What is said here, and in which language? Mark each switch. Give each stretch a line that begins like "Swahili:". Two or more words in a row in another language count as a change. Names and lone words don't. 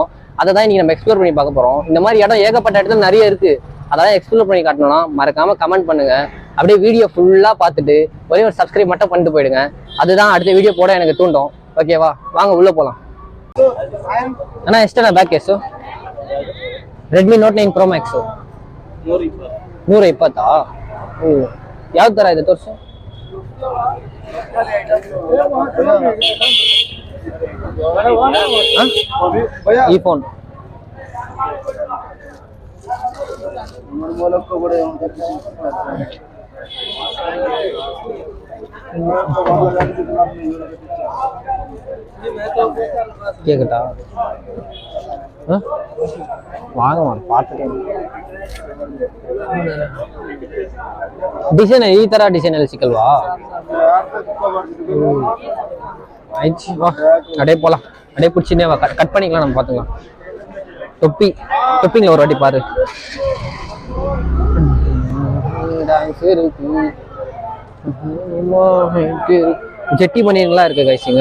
Tamil: அதை தான் இன்னைக்கு நம்ம எக்ஸ்ப்ளோர் பண்ணி பார்க்க போகிறோம். இந்த மாதிரி இடம் ஏகப்பட்ட இடத்துல நிறைய இருக்கு. அதெல்லாம் எக்ஸ்ப்ளோர் பண்ணி காட்டணும்னா மறக்காம கமெண்ட் பண்ணுங்க. அப்படியே வீடியோ ஃபுல்லாக பார்த்துட்டு ஒரே ஒரு சப்ஸ்கிரைப் மட்டும் பண்ணிட்டு போயிடுங்க. அதுதான் அடுத்த வீடியோ போட எனக்கு தூண்டும். ஓகேவா, வாங்க உள்ள போகலாம். அண்ணா எஸ்டா பேக் கேஸு ರೆಡ್ಮಿ ನೋಟ್ 9 Pro Max 120.
Kannada: ಯಾವ ತರ ಇದೆ ತೋರಿಸು. ಈ ಫೋನ್ கேக்கட்டா?
Tamil: வாங்க பார்த்துட்டு
Kannada: ಡಿಸೈನ್ ಈ ತರ ಡಿಸೈನ್ ಅಲ್ಲಿ ಸಿಕ್ಕಲ್ವಾ?
Tamil: ஆயிடுச்சு வா, அப்படியே போலாம். அப்படியே பிடிச்சினே வா, கட் பண்ணிக்கலாம். நம்ம பார்த்துக்கலாம். தொப்பிங்களா ஒரு வாட்டி பாரு. ஜெட்டி பனியன்லாம் இருக்கு கைஸுங்க.